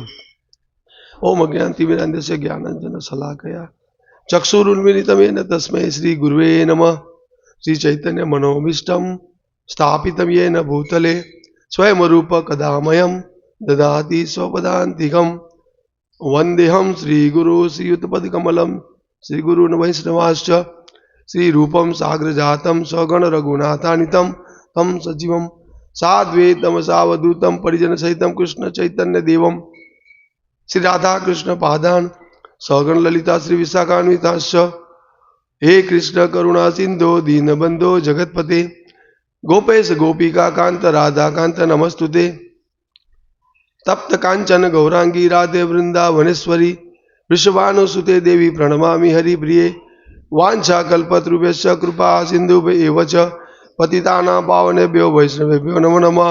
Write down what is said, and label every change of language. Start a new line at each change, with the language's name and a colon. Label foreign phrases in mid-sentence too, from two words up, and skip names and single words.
Sanskrit: ઓમ અજ્ઞાનતિમિરાંધસ્ય જ્ઞાનાંજન શલાકયા ચક્ષુરુન્મિલિતમ येन તસ્मै શ્રી ગુરવે નમઃ। શ્રી ચૈતન્ય મનોભીષ્ટમ સ્થાપિતમ येन ભૂતલે સ્વયંરૂપ કદામયં દદાતિ સ્વપદાન્તિકમ વંદેહમ શ્રી ગુરુ શ્રીયુતપદકમલમ श्री गुरु वैष्णवाश्च श्री रूपम साग्र जातम स्वगण रघुनाथान्वितम तम सजीवम साद्वैतम सावधूतम परिजन सहितम कृष्ण चैतन्य देवम श्री राधा कृष्ण पादान स्वगण ललिता श्री विशाखान्विताश्च हे कृष्ण करुणा सिंधो दीनबंधो जगतपते गोपेश गोपिका कांत राधा कांत नमस्तुते तप्त कांचन गौरांगी राधे वृंदावनेश्वरी वृषभानुसुते देवी प्रणमामि हरिप्रिये वाञ्छा कल्पतरुभ्यश्च कृपा सिन्धुभ्य एव च पतितानां पावनेभ्यो वैष्णवेभ्यो नमो नमः।